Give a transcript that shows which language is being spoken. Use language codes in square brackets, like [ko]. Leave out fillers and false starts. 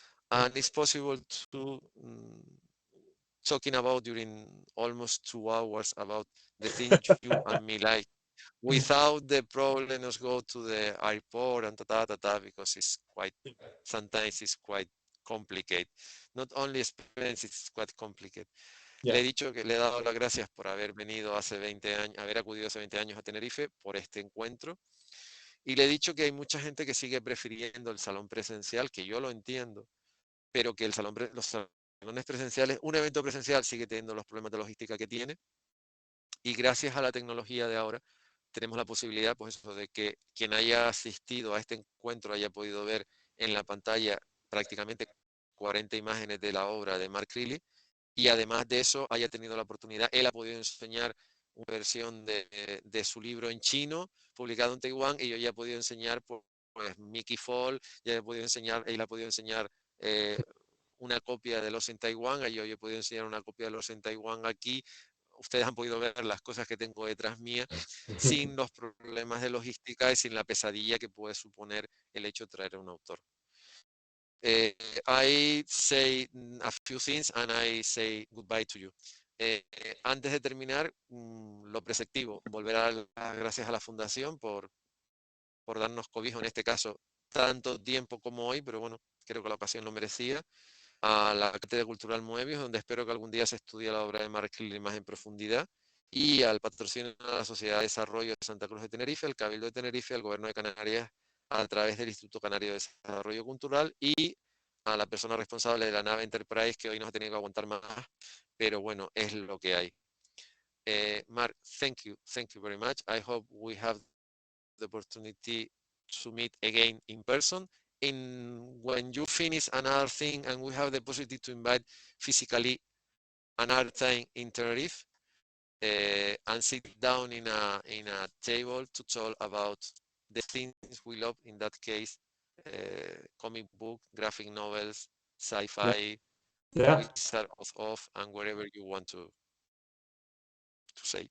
[en] And it's possible to talking about during almost 2 hours about the things you and me like, without the problem of go to the airport and because sometimes it's quite complicated. Not only expensive, it's quite complicated. [es] Le he dicho que le he dado las gracias por haber venido hace 20 años, haber acudido hace 20 años a Tenerife por este encuentro. Y le he dicho que hay mucha gente que sigue prefiriendo el salón presencial, que yo lo entiendo, pero que los salones presenciales, un evento presencial sigue teniendo los problemas de logística que tiene. Y gracias a la tecnología de ahora, tenemos la posibilidad, pues eso, de que quien haya asistido a este encuentro haya podido ver en la pantalla prácticamente 40 imágenes de la obra de Mark Crielly, y además de eso haya tenido la oportunidad, él ha podido enseñar una versión de su libro en chino, publicado en Taiwán, y yo ya he podido enseñar pues, Mickey Fall, ya he podido enseñar, él ha podido enseñar una copia de los en Taiwán, yo he podido enseñar una copia de los en Taiwán aquí. Ustedes han podido ver las cosas que tengo detrás mía sin los problemas de logística y sin la pesadilla que puede suponer el hecho de traer a un autor. [en] I say a few things and I say goodbye to you. [es] Antes de terminar, lo preceptivo, volver a dar las gracias a la Fundación por darnos cobijo, en este caso, tanto tiempo como hoy, pero bueno, creo que la ocasión lo merecía. A la Cátedra Cultural Moebius, donde espero que algún día se estudie la obra de Mark Crielly más en profundidad, y al patrocinio de la Sociedad de Desarrollo de Santa Cruz de Tenerife, el Cabildo de Tenerife, el Gobierno de Canarias, a través del Instituto Canario de Desarrollo Cultural, y a la persona responsable de la nave Enterprise, que hoy nos ha tenido que aguantar más, pero bueno, es lo que hay. [en] Mark, thank you very much. I hope we have the opportunity to meet again in person. When you finish another thing and we have the possibility to invite physically another time in Tenerife and sit down in a table to talk about the things we love, in that case, comic book, graphic novels, sci-fi, Wizard of Oz, and wherever you want to say.